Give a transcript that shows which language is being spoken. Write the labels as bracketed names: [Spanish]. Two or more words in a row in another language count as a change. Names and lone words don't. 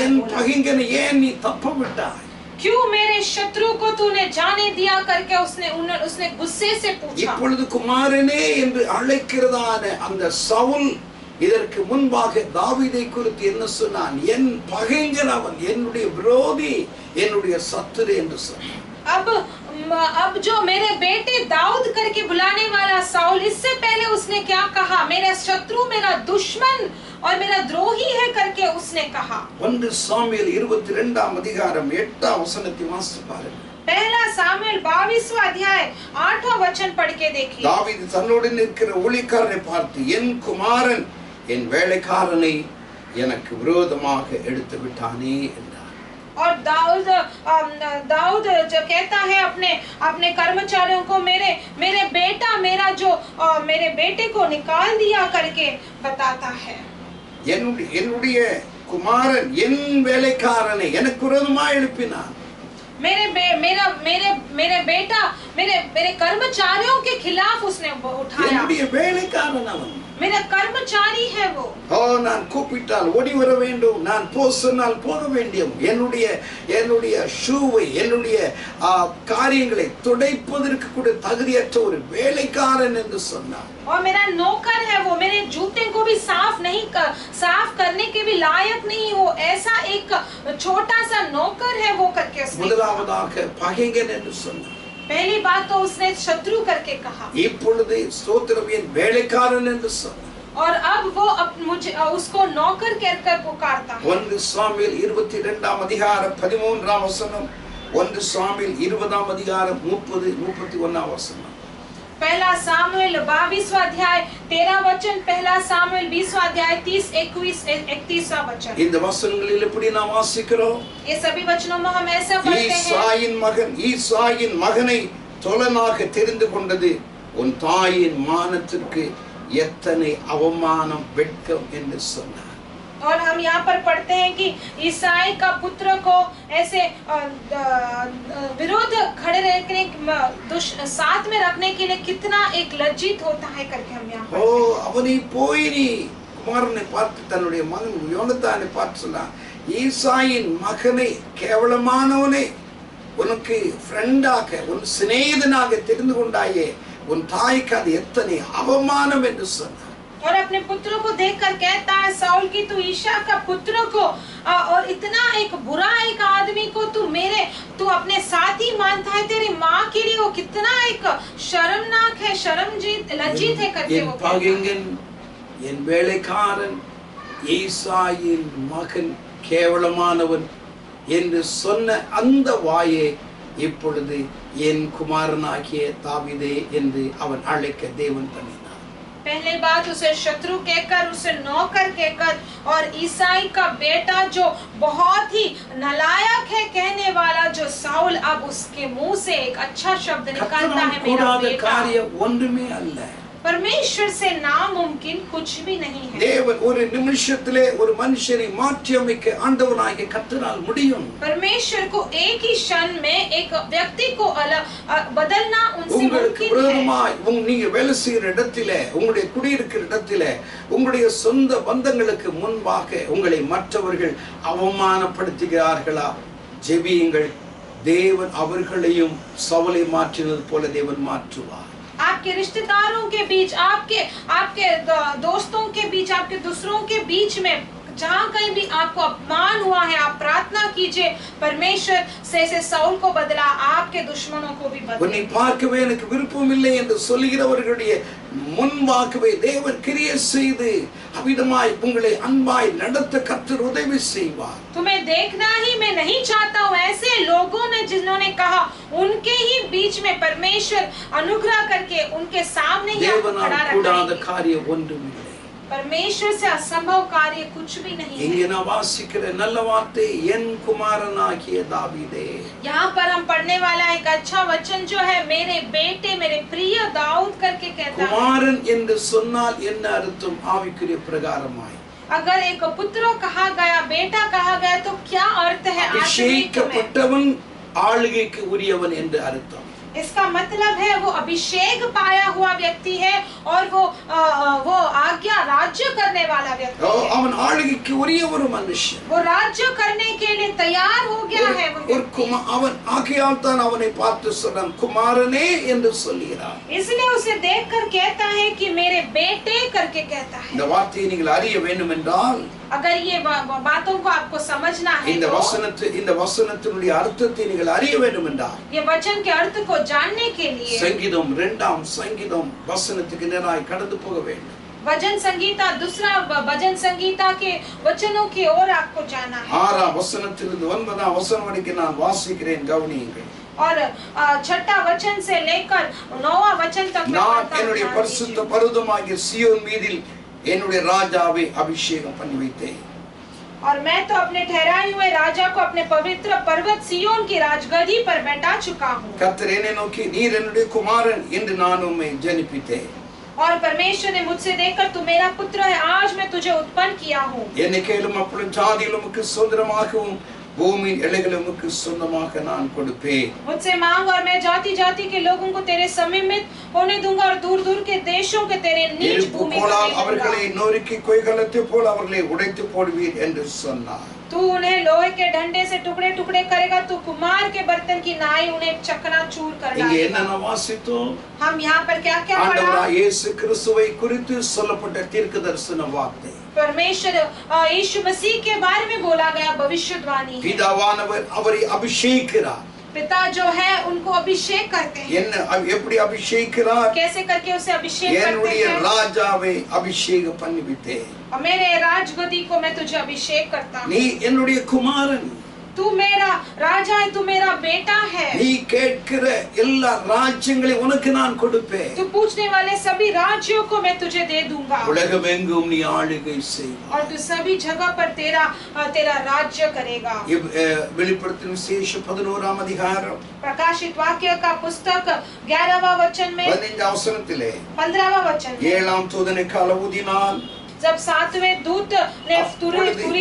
[Tamil] என் [Hindi] बोला. [Tamil] பகைஞனை ஏன் நீ தப்பவிட்டாய்? [Hindi] क्यों मेरे शत्रु को तूने जाने दिया करके उसने गुस्से से पूछा. [Tamil] இப்பொழுது குமாரனே என்று அழைக்கிறதான அந்த சவுல் இதற்கு முன்பாக தாவீதை குறித்து என்ன சொன்னான்? என் பகைஞன் அவன், என்னுடைய விரோதி, என்னுடைய சத்துரு என்று சொன்னான். [Hindi] अब जो मेरे बेटे दाऊद करके बुलाने वाला साउल, इससे पहले उसने क्या कहा? मेरा शत्रु, मेरा दुश्मन और मेरा द्रोही है करके उसने कहा. [Tamil] 1 சாமுவேல் 22ஆம் அதிகாரம் 8ஆம் வசனத்தை வாசித்து பாருங்க. [Hindi] पहला सामुएल 22वां अध्याय 8वां वचन पढ़ के देखिए. [Tamil] தாவீது தன்னோடு நிற்கிற ஊழியக்காரனை பார்த்து, என் குமாரன் என் வேலைக்காரனை எனக்கு விரோதமாக எடுத்து விட்டானே என்றார். [Hindi] और दाऊद जो कहता है अपने कर्मचारियों को, मेरे बेटे को निकाल दिया करके बताता है. [Tamil] என்னுடைய குமாரன் என் வேலைக்காரனை எனக்கு விரோதமாக எழுப்பினான். [Hindi] मेरे बेटा मेरे कर्मचारियों के खिलाफ उसने उठाया. [Tamil] என்னுடைய வேலைக்காரன் அவன், [Hindi] मेरा कर्मचारी है वो. [Tamil] நான் கூப்பிட்டால் ஓடி வர வேண்டும், நான் போ சொன்னால் போக வேண்டும். என்னுடைய ஷூவை, என்னுடைய காரியங்களை துடைப்பதற்கு கூட தகுதியற்ற ஒரு வேலைக்காரன் என்று சொன்னார். [Hindi] और मेरा नौकर है वो, मेरे जूते को भी साफ करने के भी लायक नहीं हो, ऐसा एक छोटा सा नौकर है वो करके उसने. [Tamil] முதலாவதாக பகைஞன் என்று சொன்னார். [Hindi] पहली बात तो उसने शत्रु करके कहा. [Tamil] இப்பொழுது ஸ்தோத்திரம் என் வேலைக்காரன் என்று சொன்னார். [Hindi] और अब वो उसको नौकर कहकर पुकारता है. [Tamil] 1 சாமுவேல் 22ஆம் அதிகாரம் 13ஆம் வசனம், 1 சாமுவேல் 20ஆம் அதிகாரம் 30-31ஆம் வசனம். [Hindi] पहला सामुएल 22वां अध्याय 13 वचन, पहला सामुएल 20वां अध्याय 30, 21, 31वां वचन. [Tamil] இந்த வசனங்களில் எப்படி நாம் வாசிக்கிறோம்? [Hindi] ये सभी वचनों में हम ऐसा पढ़ते हैं. [Tamil] ஈசாயின் மகனை தொலனாக தெரிந்து கொண்டது உன் தாயின் மானத்திற்கு எத்தனை அவமானம், வெட்கம் என்று சொன்னார். [Hindi] और हम यहाँ पर पढ़ते हैं कि ईसाई का पुत्र को ऐसे विरोध खड़े रहने साथ में रखने के लिए कितना एक लज्जित होता है करके हम यहाँ पढ़ते हैं. [Tamil] அவனை போய் நீ குமாரனை பார்த்து தன்னுடைய மகன் யோனத்தானை பார்த்து சொன்னான், ஈசாயின் மகனை, கேவலமானவனை உனக்கு ஃப்ரெண்டாக, உன் சிநேகிதனாக தெரிந்து கொண்டாயே, உன் தாய்க்கு அது எத்தனை அவமானம் என்று சொன்னார். [Hindi] और अपने पुत्र को देखकर कहता है साउल की तू ईशा का पुत्र को और इतना एक बुरा एक आदमी को तू अपने साथी मानता है, तेरी माँ के लिए वो कितना एक शर्मनाक है, लज्जित है करके वो [Tamil] பகைஞன் என் வேலைக்காரன், ஈசாயின் மகன் கேவலமானவன் என்று சொன்ன அந்த வாயே இப்பொழுது என் குமாரனாகிய தாவீதே என்று அவன் அழைக்க தேவன் பண்ணினார். [Hindi] पहले बात उसे शत्रु कहकर, उसे नौकर कहकर, और ईसाई का बेटा जो बहुत ही नालायक है कहने वाला जो साउल, अब उसके मुंह से एक अच्छा शब्द निकलता है, मेरा बेटा. [Tamil] ஒன்றுமே அல்ல. [Hindi] परमेश्वर से नामुमकिन कुछ भी नहीं है. [Tamil] தேவன் ஒரு நிமிஷத்திலே ஒரு மனுஷனை மாற்றி அமைக்க ஆண்டவராகிய கர்த்தரால் முடியும். [Hindi] परमेश्वर को एक ही क्षण में एक व्यक्ति को बदलना उनसे मुमकिन है. [Tamil] நீங்க வேலை செய்கிற இடத்திலே, உங்களுடைய குடியிருக்கிற இடத்திலே, உங்களுடைய சொந்த பந்தங்களுக்கு முன்பாக உங்களை மற்றவர்கள் அவமானப்படுத்துகிறார்களா? ஜெபியுங்கள். தேவன் அவர்களையும் சவுலை மாற்றினது போல தேவன் மாற்றுவார். [Hindi] आपके रिश्तेदारों के बीच, आपके दोस्तों के बीच, आपके दूसरों के बीच में जहाँ कहीं भी आपको अपमान हुआ है, आप प्रार्थना कीजिए परमेश्वर से साउल को बदला, आपके दुश्मनों को भी बदला। [Tamil] உன்னை பார்க்கவே எனக்கு விருப்பம் இல்லை என்று சொல்லுகிறவர்களுடைய முன்பாகவே தேவன் கிரியை செய்து அவிதமாய் உங்களை அன்பாய் நடத்த கர்த்தர் உதவி செய்வார்। [Hindi] तुम्हें देखना ही मैं नहीं चाहता हूँ, ऐसे लोगों ने जिन्होंने कहा उनके ही बीच में परमेश्वर अनुग्रह करके उनके सामने ही आपको खड़ा [Tamil] கூடாத காரியம் ஒன்றுமில்லை। [Hindi] परमेश्वर से असंभव कार्य कुछ भी नहीं है। [Tamil] இங்கே நான் வாசிக்கிற நல்ல வார்த்தை என் குமாரனாகிய தாவீதே। [Hindi] यहाँ पर हम पढ़ने वाला एक अच्छा वचन जो है मेरे बेटे मेरे प्रिय दाऊद करके कहता है। [Tamil] குமாரன் என்று சொன்னால் என்ன அர்த்தம் ஆவிக்குரிய பிரகாரமாய்? [Hindi] अगर एक पुत्र कहा गया, बेटा कहा गया तो क्या अर्थ है? [Tamil] அபிஷேகப்பட்டவன் ஆளுகைக்கு உரியவன் என்று அர்த்தம்। [Hindi] इसका मतलब है वो अभिषेक पाया हुआ व्यक्ति है और वो आज्ञा राज्य करने वाला व्यक्ति है। [Tamil] அவன் ஆளுகைக்கு உரிய ஒரு மனுஷன்। [Hindi] वो राज्य करने के लिए तैयार हो गया है वो व्यक्ति। [Tamil] அவன் ஆகையால் தான் அவனை பார்த்து சொன்னான் குமாரனே என்று சொல்கிறார்। [Hindi] इसलिए उसे देखकर कहता है कि मेरे बेटे करके कहता है। [Tamil] இந்த வார்த்தையை நீங்கள் அறிய வேண்டும் என்றால் [Hindi] अगर ये बातों को आपको समझना है [Tamil] இந்த வசனத்தினுடைய அர்த்தத்தை நீங்கள் அறிய வேண்டும் என்றால் [Hindi] ये वचन के अर्थ को जानने के लिए [Tamil] சங்கீதம் 2ஆம் சங்கீதம் வசனத்துக்கு நேராய் கடந்து போக வேண்டும்। [Hindi] भजन संगीता दूसरा भजन संगीता के वचनों की ओर आपको जाना है। [Tamil] 6ஆம் வசனத்திலிருந்து 9ஆம் வசனம் வரைக்கும் நான் வாசிக்கிறேன், கவனியுங்கள்। [Hindi] और छठा वचन से लेकर 9वां वचन तक [Tamil] நான் என்னுடைய பரிசுத்த பர்வதமாகிய சியோன் மீதில் என்னுடைய ராஜாவை அபிஷேகம் பண்ணி வைத்தேன்। [Hindi] और मैं तो अपने ठहराए हुए राजा को अपने पवित्र पर्वत सियोन की राजगद्दी पर बैठा चुका हूँ। [Tamil] கர்த்தர் என்னை நோக்கி நீர் என்னுடைய குமாரன் என்று நான் உம்மை ஜனிப்பித்தேன்। [Hindi] और परमेश्वर ने मुझसे देखकर तू मेरा पुत्र है, आज मैं तुझे उत्पन्न किया हूँ। [Tamil] என்னை கேளும் அப்பொழுது ஜாதிகள் உமக்கு சுதந்திரமாகவும் பூமியின் எல்லைகளை உமக்கு சொந்தமாக நான் கொடுப்பேன்। [Hindi] मुझसे मांग और मैं जाति जाति के लोगों को तेरे समीप होने दूंगा और दूर दूर के देशों के तेरे नीच भूमि पर [Tamil] அவர்களை நொறுக்கி கொய்கலத்தை போல அவர்களை உடைத்து போடுவீர் என்று சொன்னார்। [Hindi] तू उन्हें लोहे के डंडे से टुकड़े टुकड़े करेगा, तू कुमार के बर्तन की नाई उन्हें चकनाचूर कर डालेगा। [Tamil] இங்கே என்ன வாசித்தோம்? [Hindi] हम यहाँ पर क्या क्या पढ़ा? [Tamil] ஆண்டவராகிய இயேசு கிறிஸ்துவை குறித்து சொல்லப்பட்ட தீர்க்கதரிசன வார்த்தை। [Hindi] परमेश्वर यीशु मसीह के बारे में बोला गया भविष्यवाणी। [Tamil] பிதாவானவர் அவரை அபிஷேகிக்கிறார்। [Hindi] पिता जो है उनको अभिषेक करते हैं। [Tamil] என்ன எப்படி அபிஷேகிக்கிறார்? [Hindi] कैसे करके उसे अभिषेक करते [Tamil] என்னுடைய [Hindi] हैं? [Tamil] ராஜாவை அபிஷேகம் பண்ணி விட்டேன்। [Hindi] और मेरे राजगद्दी को मैं तुझे अभिषेक करता हूँ। [Tamil] நீ என்னுடைய குமாரன், [Hindi] तू मेरा राजा है, तू मेरा बेटा है। [Tamil] நீ கேட்கிற எல்லா ராஜ்யங்களையும் உனக்கு நான் கொடுப்பேன்। [Hindi] तू पूछने वाले सभी राज्यों को मैं तुझे दे दूंगा। [Tamil] உலகமெங்கும் நீ ஆளுகை செய்வாய்। [Hindi] और तू सभी जगह पर तेरा राज्य करेगा। [Tamil] வெளிப்படுத்தின விசேஷம் 11ஆம் அதிகாரம் [Hindi] प्रकाशित वाक्य का पुस्तक 11वां वचन में [Tamil] 15ஆம் வசனத்திலே [Hindi] 15वां वचन में [Tamil] 7ஆம் தூதனை காலஊதினான் [Hindi] जब 7वें दूत ने तुरी की